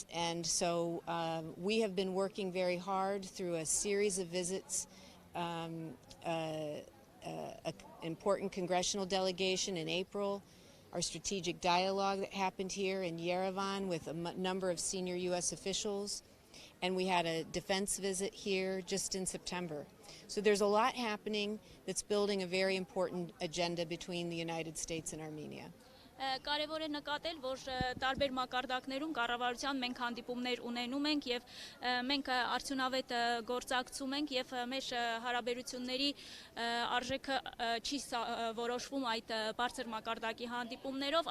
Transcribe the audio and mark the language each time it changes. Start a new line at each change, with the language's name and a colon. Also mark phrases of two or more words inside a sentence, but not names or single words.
English: And so we have been working very hard through a series of visits, an important congressional delegation in April, our strategic dialogue that happened here in Yerevan with a number of senior U.S. officials, and we had a defense visit here just in September. So there's a lot happening that's building a very important agenda between the United States and Armenia.
Armenian: Կարևոր է նկատել, որ տարբեր մակարդակներում կառավարության մենք հանդիպումներ ունենում ենք եւ մենք արդյունավետ գործակցում ենք եւ մեր հարաբերությունների արժեքը չի որոշվում այդ բարձր մակարդակի հանդիպումներով,